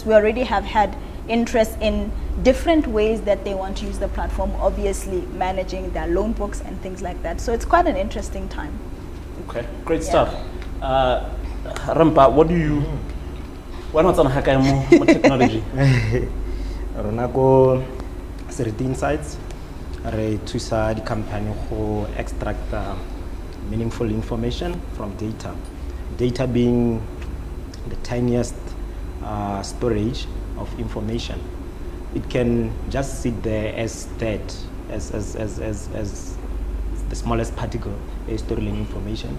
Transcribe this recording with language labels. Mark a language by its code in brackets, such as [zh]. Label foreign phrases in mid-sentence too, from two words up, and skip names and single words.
[en] We already have had interest in different ways that they want to use the platform, obviously managing their loan books and things like that. So it's quite an interesting time. Okay, great stuff. Rampa, why not on more technology? [tn] Ronako Seriti Insights, re thusa di company go [en] extract meaningful information from data. Data being the tiniest storage of information. It can just sit there as that, as the smallest particle is storing information.